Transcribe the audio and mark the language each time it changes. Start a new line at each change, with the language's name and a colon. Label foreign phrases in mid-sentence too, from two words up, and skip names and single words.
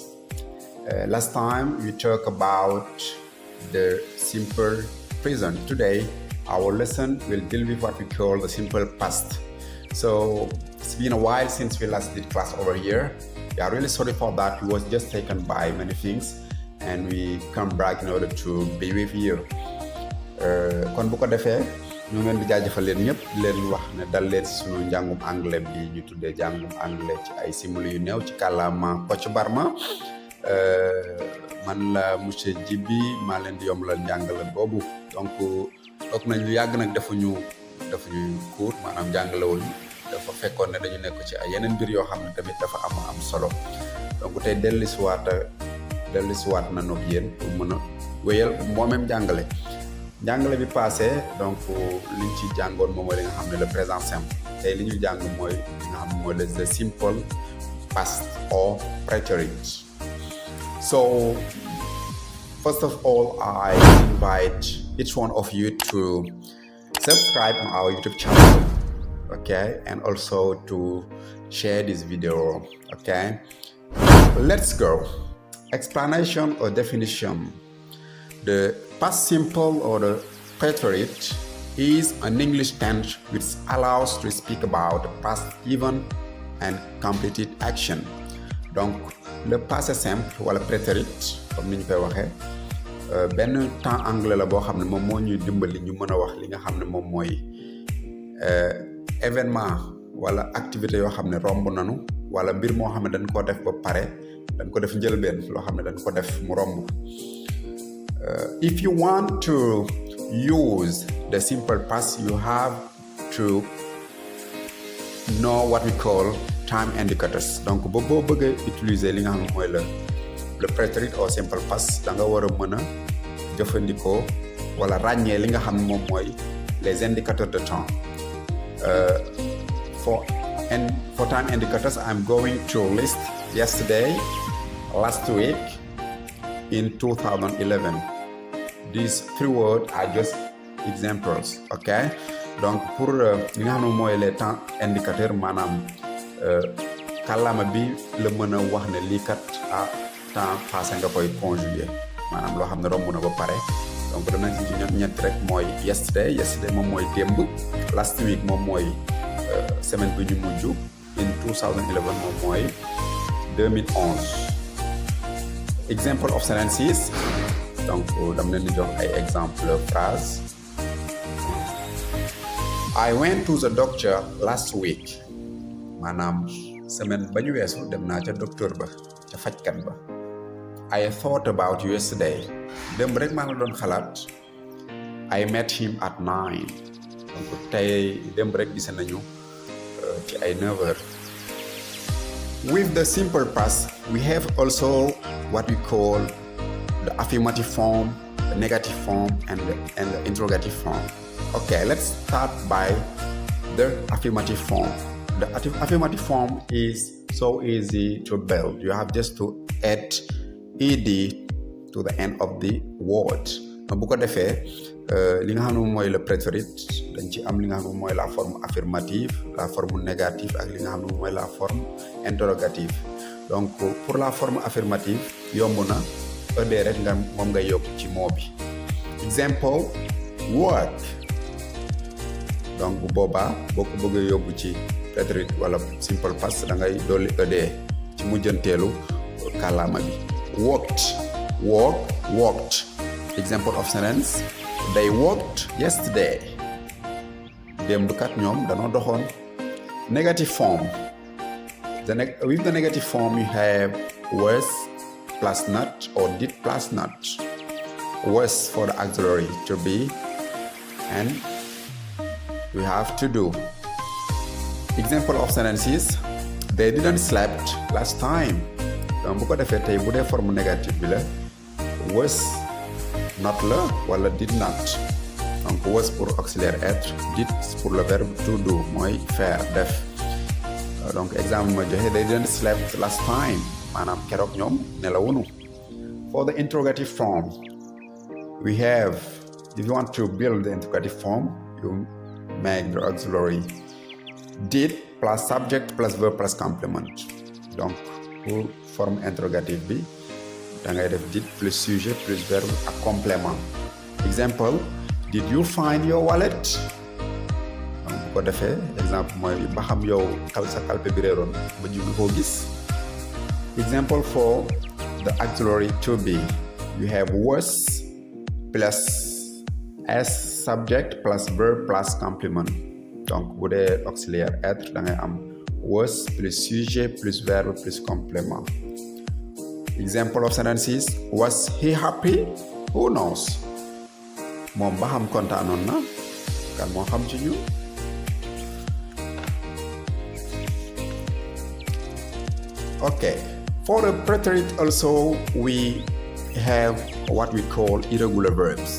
English: Last time we talked about the simple present. Today, our lesson will deal with what we call the simple past. So it's been a while since we last did class over here. We are really sorry for that. We was just taken by many things and we come back in order to be with you.
Wolof: kon bu ko defee ñu ngeen di jaajëfal leen ñëpp di leen wax ne dal leen si sunu njàngum anglais bi ñu tuddee njàngum anglais ci ay simili yu néew ci kàllaama Kocc Barma man la monsieur Djibi maa leen di yombalal njàngale boobu donc toog nañ lu yàgg nag defuñu cours maanaam njàngale wuñu dafa fekkoon ne dañu nekk ci ay yeneen mbir yoo xam ne tamit dafa am solo donc tey dellusiwaat na noog yéen pour mën a wéyal même njàngale bi passé donc liñ ci jàngoon moom mooy li nga xam ne
French: le présent simple
Wolof: tey li ñu jàng mooy li nga xam ne mooy le
English: simple past or preterite. So first of all, I invite each one of you to subscribe on our YouTube channel, okay, and also to share this video, okay. Let's go. Explanation or definition. The past simple or the preterite is an English tense which allows to speak about the past event and completed action.
Wolof: Donc
French: le passé simple
Wolof: wala préterite comme ni ñu koy waxee benn
French: temps anglais
Wolof: la boo xam ne moom moo ñuy dimbali ñu mën a wax li nga xam ne moom mooy événement wala activité yoo xam ne romb nanu wala mbir moo xam ne dañ ko def ba pare dañ ko def njëlbeen loo xam ne dañ ko def mu romb.
English: If you want to use the simple past, you have to know what we call time indicators.
Wolof: Donc boo bëggee utiliser li nga xam ne mooy
French: le préterite
Wolof: or
English: simple past
Wolof: da nga war a mën a jëfandikoo wala ràññee li nga xam ne moom mooy
French: les indicateurs de temps.
English: For time indicators, I'm going to list yesterday, last week, in 2011. These three words are just examples, okay?
French: Donc pour
Wolof: li nga xam ne mooy
French: les temps indicateurs
Wolof: maanaam kàllaama bi la mën a wax ne lii kat
French: temps passé
Wolof: nga koy conjuguer maanaam loo xam ne romb na ba pare donc danañ ci ñett rek mooy yesterday moom mooy démb,
English: last week
Wolof: moom mooy semaine bi ñu mujj, in 2011 moom mooy 2011.
English: Example of sentences.
Wolof: Donc dama leen di jox ay
French: exemple phrase.
English: I went to the doctor last week.
Wolof: Maanaam semaine ba ñu weesu dem naa ca docteur ba ca fajkat ba.
English: I thought about you yesterday.
Wolof: Démb rek maa la doon xalaat.
English: I met him at 9.
Wolof: Donc tey démb rek gise nañu ci ay 9h.
English: With the simple past, we have also what we call the affirmative form, the negative form, and the interrogative form. Okay, let's start by the affirmative form. The affirmative form is so easy to build. You have just to add ed to the end of the word.
Wolof: Bu ko defee li nga xam ne mooy
French: le préterite
Wolof: dañ ci am li nga xam ne mooy
French: la forme affirmative, la forme négative
Wolof: ak li nga xam ne mooy
French: la forme interrogative. Donc pour la forme affirmative
Wolof: yomb na ed rek nga moom ngay yokk ci mot bi.
English: Example, work.
Wolof: Donc bu boobaa boo ko bëggee yóbbu ci préterite wala
English: simple past
Wolof: da ngay dolli ed ci mujjanteelu kàllaama bi.
English: Worked. Example of sentence, they worked yesterday.
Wolof: Démb kat ñoom danoo doxoon.
English: Negative form. With the negative form you have was plus not or did plus not. Was for the auxiliary to be and we have to do. Example of sentences, they didn't slept last time.
Wolof: Donc bu ko defee tey bu dee
French: forme négative
Wolof: bi la
English: was not
Wolof: la wala
English: did not.
French: Donc was pour auxiliaire être, did pour le verbe
English: to do
French: mooy faire def. Donc exemple
Wolof: ma joxe
English: they didn't slept last time
Wolof: maanaam keroog ñoom nelawuñu.
English: For the interrogative form, we have, if you want to build the interrogative form, you make the auxiliary did plus subject plus verb plus complement.
French: Donc pour forme interrogative
Wolof: bi da ngay def
English: did plus
French: sujet plus verbe
Wolof: ak complément.
English: Example, did you find your wallet?
Wolof: Donc bu ko defee exemple mooy ba xam yow sa kalpe bi réeroon ba jóge koo gis.
English: Example for the auxiliary to be, you have was plus as subject plus verb plus complement.
Wolof: Donc bu dee
French: auxiliaire être
Wolof: da ngay am
English: was plus
French: sujet plus verbe plus complément.
English: Example of sentences, was he happy? Who knows?
Wolof: Moom ba xam kontaanoon na kan moo xam ci ñu.
English: Okay, for the preterite also we have what we call irregular verbs.